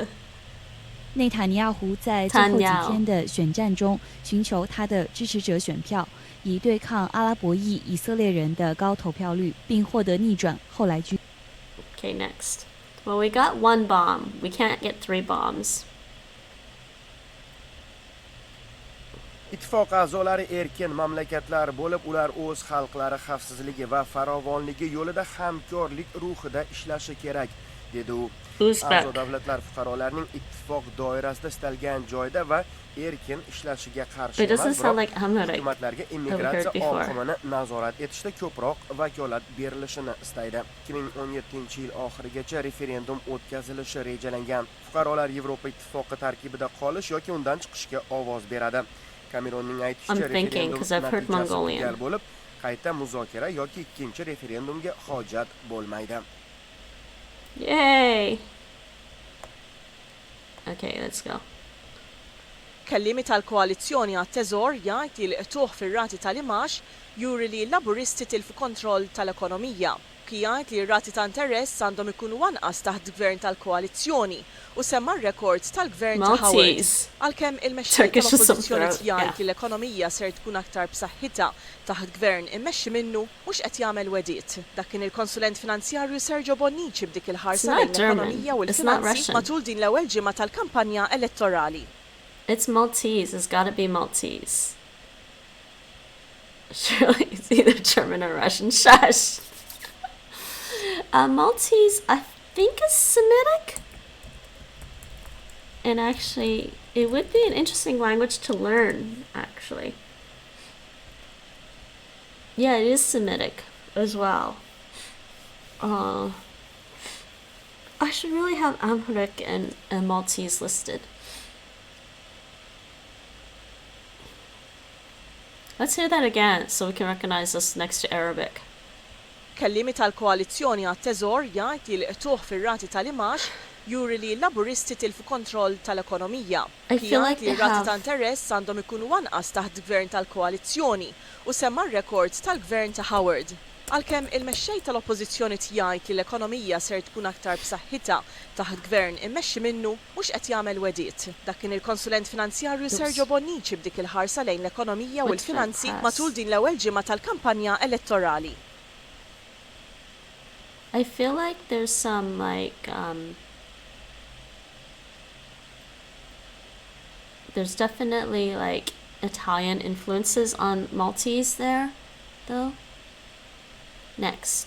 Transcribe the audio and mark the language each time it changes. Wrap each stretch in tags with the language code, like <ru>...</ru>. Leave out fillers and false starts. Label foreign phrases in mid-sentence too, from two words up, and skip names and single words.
<zh>内塔尼亚胡在最后几天的选战中寻求他的支持者选票，以对抗阿拉伯裔以色列人的高投票率，并获得逆转，后来居。</zh> <en>Okay, next. Well, we got 1 bomb. We can't get 3 bombs.</en> <uz>Ittifoq a'zolari erkin mamlakatlar bo'lib, ular o'z xalqlari xavfsizligi va farovonligi yo'lida hamkorlik ruhida ishlashi kerak, dedi u. A'zo davlatlar fuqarolarning ittifoq doirasida istalgan joyda va erkin ishlashiga qarshi emas, biroq hukumatlarga immigratsiya oqimini nazorat etishda ko'proq vakolat berilishini istaydi. 2017-yil oxirigacha referendum o'tkazilishi rejalangan. Fuqarolar Yevropa ittifoqi tarkibida qolish yoki undan chiqishga ovoz beradi. Cameronning aytishicha, referendum natijasi bo'lib, qayta muzokara yoki ikkinchi referendumga hojat bo'lmaydi.</uz> <en>Yay! Okay, let's go.</en> <mt>Kellimi tal-koalizzjoni għat-teżor jgħid li l-qtuħ fir-rati tal-imax juri li l-laburisti tilfu kontroll tal-ekonomija. Jgħid li r-rati ta' interess għandhom ikunu anqas taħt gvern tal-koalizzjoni u semma r-rekord tal-gvern ta' Howard. Għalkemm il-mexxej tal-oppożizzjoni jgħid li l-ekonomija ser tkun aktar b'saħħitha taħt gvern immexxi minnu mhux qed jagħmel wediet. Dak kien il-konsulent finanzjarju Sergio Bonnici b'dik il-ħarsa l-ekonomija u l-finanzi matul din l-ewwel ġimgħa tal-kampanja elettorali.</mt> <en>It's Maltese. It's gotta be Maltese. Surely it's either German or Russian. Shush. Maltese, I think, is Semitic. And actually, it would be an interesting language to learn, actually. Yeah, it is Semitic as well. I should really have Amharic and Maltese listed. Let's hear that again so we can recognize this next to Arabic.</en> <mt>Kellimi tal-koalizzjoni għat-teżor jgħid li l-qtuħ fir-rati tal-imax juri li l-laburisti tilfu kontroll tal-ekonomija. Jgħid li r-rati ta' interess għandhom ikunu anqas taħt gvern tal-koalizzjoni u semma r-rekord tal-gvern ta' Howard. Għalkemm il-mexxej tal-oppożizzjoni jgħid li l-ekonomija ser tkun aktar b'saħħitha taħt gvern immexxi minnu mhux qed jagħmel wediet. Dak kien il-konsulent finanzjarju Sergio Bonnici b'dik il-ħarsa lejn l-ekonomija u l-finanzi matul din l-ewwel ġimgħa tal-kampanja elettorali.</mt> <en>I feel like there's some there's definitely like Italian influences on Maltese there, though. Next.</en>